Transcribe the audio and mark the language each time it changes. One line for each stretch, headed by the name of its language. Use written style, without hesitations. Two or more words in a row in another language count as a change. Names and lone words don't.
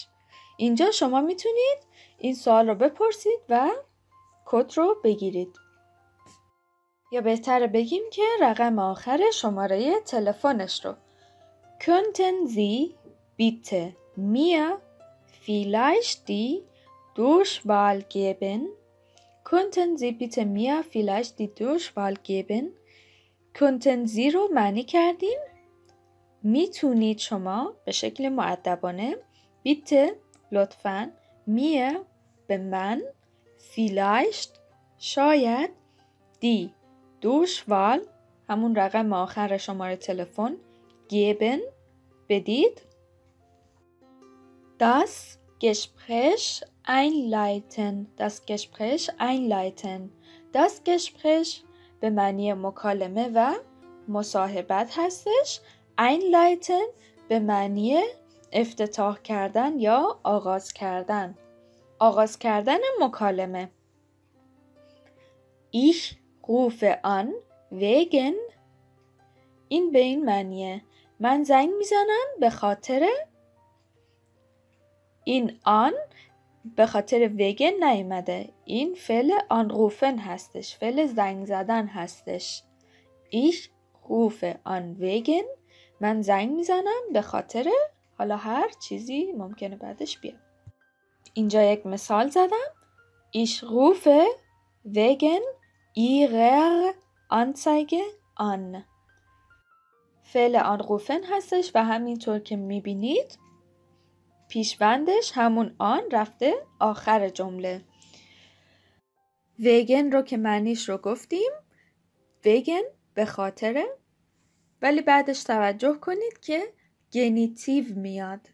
Persian: اینجا شما میتونید این سوال رو بپرسید و کد رو بگیرید. یا بهتره بگیم که رقم آخر شماره تلفنش رو.
German: Könnten Sie bitte mir vielleicht die Durchwahl geben? Könnten Sie bitte mir vielleicht die Durchwahl geben? Könnten Sie
Persian: رو معنی کردیم میتونید شما به شکل مؤدبانه bitte لطفاً mir به من vielleicht شاید
German: die Durchwahl
Persian: همون رقم آخر شماره تلفن geben بدید
German: das Gespräch einleiten das Gespräch
Persian: به معنی مکالمه و مصاحبت هستش. einleiten به معنی افتتاح کردن یا آغاز کردن مکالمه.
German: Ich rufe an wegen
Persian: این به این معنیه من زنگ میزنم به خاطر این آن به خاطر وگن نیامده، این فعل anrufen هستش، فعل زنگ زدن هستش.
German: Ich rufe an wegen
Persian: من زنگ میزنم به خاطر حالا هر چیزی ممکنه بعدش بیاد. اینجا یک مثال زدم
German: Ich rufe wegen ihrer Anzeige an
Persian: فعل anrufen هستش و همینطور که میبینید پیشوندش همون آن رفته آخر جمله. وگن رو که معنیش رو گفتیم وگن به خاطر، ولی بعدش توجه کنید که گنیتیو میاد.